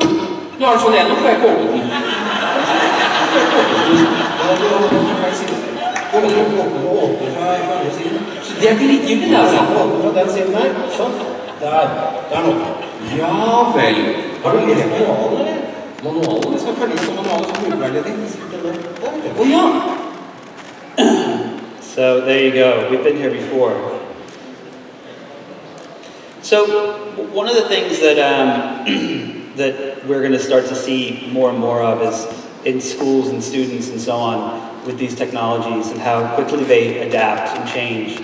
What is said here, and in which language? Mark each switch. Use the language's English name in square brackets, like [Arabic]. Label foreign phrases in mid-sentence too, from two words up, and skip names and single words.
[Norwegian] Nå er det sånn igjen, nå får jeg ikke åpnet den. Så det er ikke likegyldig, det altså. Åpne fra den siden der, sånn. Der nå. Ja vel. Har du lest manualen, eller? Manualen? Vi skal følge med på manualen som utveiledning. Å ja! [English] So there you go. We've been here before. So one of the things that that we're going to start to see more and more of is in schools and students and so on with these technologies and how quickly they adapt and change.